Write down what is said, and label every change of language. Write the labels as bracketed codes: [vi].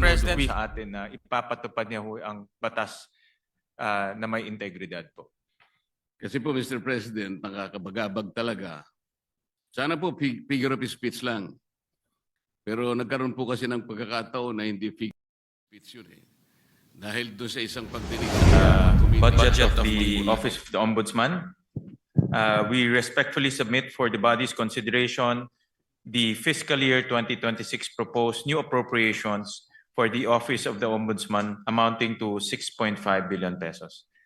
[tl] President, sa atin na ipapatupad niya ang batas na may integridad po. Kasi po, Mr. President, nakakabagabag talaga. Sana po figure of speech lang. Pero nagkaroon po kasi ng pagkakataon na hindi figure of speech yun eh. Dahil doon sa isang pagdinig [en] budget of the Office of the Ombudsman, we respectfully submit for the body's consideration the fiscal year 2026 proposed new appropriations for the Office of the Ombudsman amounting to 6.5 billion pesos.